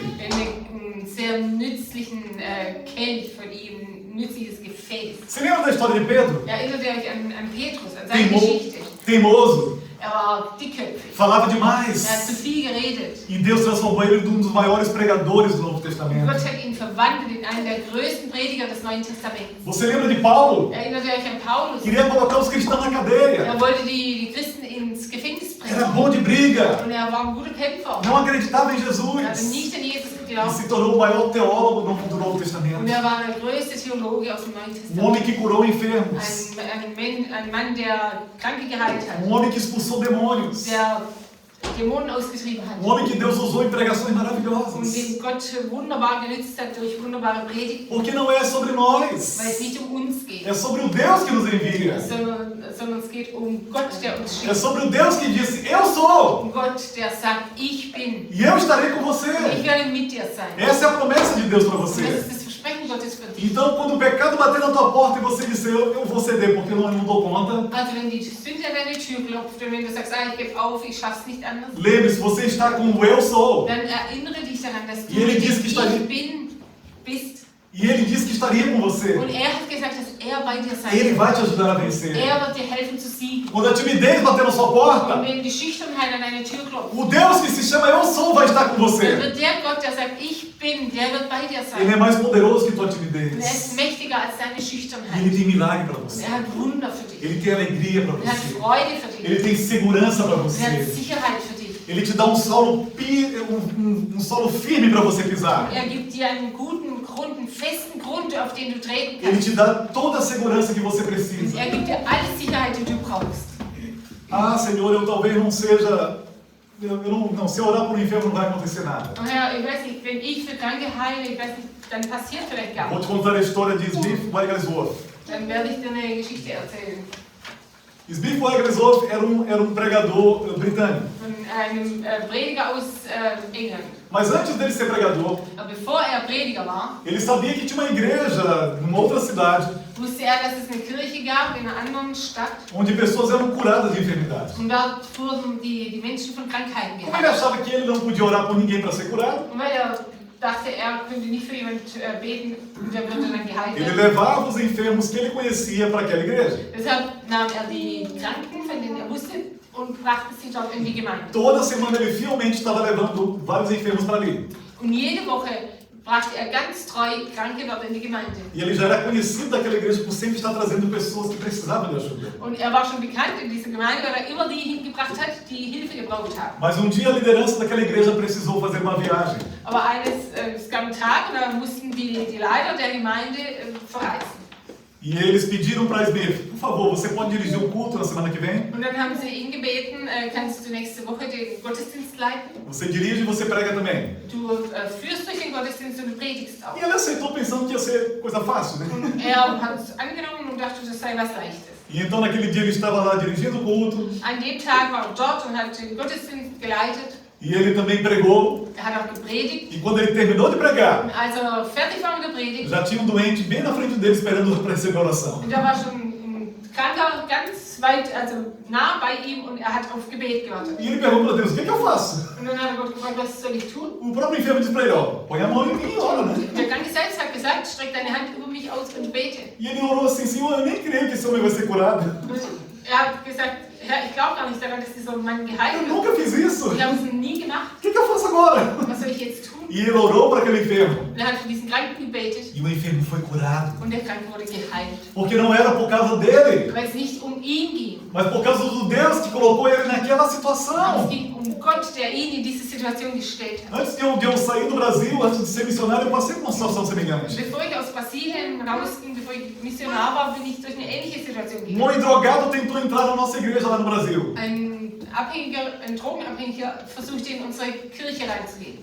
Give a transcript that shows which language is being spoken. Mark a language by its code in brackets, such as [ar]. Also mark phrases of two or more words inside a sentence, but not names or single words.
[de] In einen sehr nützlichen Kelch von ihm, ein nützliches Gefäß. [pt] Você lembra da história de Pedro? [de] Erinnert ihr euch an Petrus, an seine Geschichte? [pt] Teimoso, [de] Er war dickköpfig. [pt] falava [de] Er hat zu [pt] demais. [de] viel geredet. [pt] E Deus transformou ele em um dos maiores pregadores do Novo [de] Und [pt] Testamento. [de] Gott hat ihn verwandelt in einen der größten Prediger des Neuen Testaments. [pt] Você lembra de Paulo? [de] Erinnert ihr euch an Paulus? [pt] Queria colocar os cristãos na cadeia. [de] Er wollte die Christen ins Gefängnis [pt] Era [de] bringen. [pt] bom de briga. [de] Und er war ein guter Kämpfer. [pt] Não acreditava em [de] Er hatte [pt] Jesus. [de] nicht an Jesus [pt] E [de] geglaubt. [pt] se tornou o maior teólogo do Novo [de] Und [pt] Testamento. [de] er war der größte Theologe aus dem Neuen [pt] Um homem [de] Testament. [pt] que curou enfermos. [de] Ein Mann, der Kranke geheilt hat. [pt] Homem que expulsou demônios. [de] Der Dämonen ausgetrieben hat. [pt] Homem que Deus usou em pregações [de] Und [pt] maravilhosas. [de] den Gott wunderbar genützt hat durch wunderbare Predigten. [pt] Porque não é sobre nós. [de] Weil es nicht um uns geht, [pt] É sobre o Deus que nos envia. [de] sondern es geht um Gott, der uns [pt] É [de] schickt. [pt] sobre o Deus que disse, eu sou. [de] Um Gott, der sagt, ich bin. [pt] E eu estarei com [de] Ich [pt] você. [de] werde mit dir sein. [pt] Essa é a promessa de Deus para [de] Und das [pt] você. [de] ist das Versprechen Gottes für dich. [pt] Então, quando o pecado bater na tua porta e você disser, eu vou ceder porque eu não dou conta. [de] Also wenn die Sünde an deine Tür klopft und wenn du sagst, ich gebe auf, ich schaff's nicht anders, [pt] Lembre-se, você está com o eu sou. [de] dann erinnere dich daran, dass du [pt] E ele [de] mit [pt] diz [de] dem [pt] que está [de] Ich [pt] ali. [de] bin bist. [pt] E ele disse que estaria com você. [de] Und er hat gesagt, dass er bei dir sein [pt] Ele [de] wird. [pt] vai te ajudar a vencer. [de] Er wird dir helfen zu siegen. [pt] Quando a timidez bater na sua [de] Und [pt] porta, [de] wenn die Schüchternheit an deine Tür klopft, [pt] o Deus que se chama eu sou vai estar com [de] dann [pt] você. [de] wird der Gott, der sagt, ich bin, der wird bei dir [pt] Ele é [de] sein. [pt] mais poderoso que tua [de] Und er ist [pt] timidez. [de] mächtiger als deine [pt] E ele [de] Schüchternheit. [pt] tem milagre para [de] Und [pt] você. [de] er hat Wunder für dich. [pt] Ele tem alegria para [de] Und er hat [pt] você. [de] Freude für dich. [pt] Ele tem segurança para [de] Und er hat [pt] você. [de] Sicherheit für dich. [pt] Ele te dá um solo firme para você pisar. [de] Er gibt dir einen guten Grund, einen festen Grund, auf den du treten [pt] Ele [de] kannst. [pt] te dá toda a segurança que você [de] Und [pt] precisa. [de] er gibt dir alle Sicherheit, die du brauchst. [pt] Ah, Senhor, eu talvez não seja... Não, se eu orar por um enfermo não vai acontecer nada. [de] Und Herr, ich weiß nicht, wenn ich für Kranke heile, ich weiß nicht, dann passiert vielleicht gar [pt] Vou [de] nichts. [pt] te contar a história de Smith Wigglesworth. [de] Dann werde ich dir eine Geschichte erzählen. [pt] Smith Wigglesworth era um pregador britânico. [de] Von einem Prediger aus England. [pt] Mas antes dele ser pregador, [de] Aber bevor er Prediger war, [pt] ele sabia que tinha uma igreja numa outra cidade [de] wusste er, dass es eine Kirche gab in einer anderen Stadt. [pt] onde pessoas eram curadas de enfermidades. [de] Und dort wurden die Menschen von Krankheiten [pt] Como ele [de] geheilt. [pt] achava que ele não podia orar por ninguém para ser curado, [de] Und weil er dachte, er könnte nicht für jemanden beten und er würde dann geheilt [pt] Ele [de] werden. [pt] levava os enfermos que ele conhecia para aquela igreja. [de] Deshalb nahm er die Kranken, von denen er wusste, und brachte sie dort in die Gemeinde. [pt] Toda semana ele fielmente estava levando vários enfermos para ali. [de] Und jede Woche brachte er ganz treu Kranke dort in die Gemeinde. [pt] E ele já era conhecido daquela igreja por sempre estar trazendo pessoas que precisavam de ajuda. [de] Und er war schon bekannt in dieser Gemeinde, weil er immer die hingebracht hat, die Hilfe gebraucht haben. [pt] Mas dia a liderança daquela igreja precisou fazer uma viagem. [de] Aber es gab einen Tag, da mussten die Leiter der Gemeinde verreisen. [pt] E eles pediram para Smith, por favor, você pode dirigir o culto na semana que vem? [de] Und dann haben sie ihn gebeten, kannst du nächste Woche den Gottesdienst leiten? [pt] Você dirige e você prega também. [de] Du führst durch den Gottesdienst und du predigst auch. [pt] E ele aceitou pensando que ia ser coisa fácil, né? [de] Und er hat es angenommen und dachte, das sei was Leichtes. [pt] E então naquele dia ele estava lá dirigindo o culto. [de] An dem Tag war er dort und hat den Gottesdienst geleitet. [pt] E ele também pregou. [de] Er hat auch gepredigt. [pt] E quando ele terminou de pregar, [de] Und als er fertig war mit der Predigt, [pt] já tinha doente bem na frente dele esperando para receber a oração. [de] und da war schon ein Kranker ganz weit, also nah bei ihm und er hat auf Gebet gewartet. [pt] E ele perguntou para Deus, o que eu faço? [de] Und dann hat Gott gefragt, was soll ich tun? [pt] O próprio enfermo disse para ele, ó, põe a mão em mim e ora, né? [de] Der Kranke selbst hat gesagt, streck deine Hand über mich aus und bete. [pt] E ele orou assim, Senhor, eu nem creio que esse homem vai ser curado. [de] Und er hat gesagt, Herr, ich glaube gar nicht daran, dass dieser Mann geheilt [pt] Eu [de] wird. [pt] nunca fiz isso. [de] Wir haben es nie gemacht. [pt] O que eu faço agora? [de] Was soll ich jetzt tun? [pt] E ele orou para aquele enfermo. [de] Und er hat für diesen Kranken gebetet [pt] E o enfermo foi curado. [de] und der Kranke wurde geheilt. [pt] Porque não era por causa dele, [de] Weil es nicht um ihn ging. [pt] mas por causa do Deus que colocou ele naquela [de] Aber es [pt] situação. [de] ging um Gott, der ihn in diese Situation gestellt hat. [pt] Antes de eu sair do Brasil, antes de ser missionário, eu passei por uma situação semelhante. [de] Bevor ich aus Brasilien rausging, bevor ich Missionar war, bin ich durch eine ähnliche Situation [pt] Um [de] gegangen. [pt] homem drogado tentou entrar na nossa igreja lá no Brasil. [de] Ein Drogenabhängiger versuchte in unsere Kirche reinzugehen.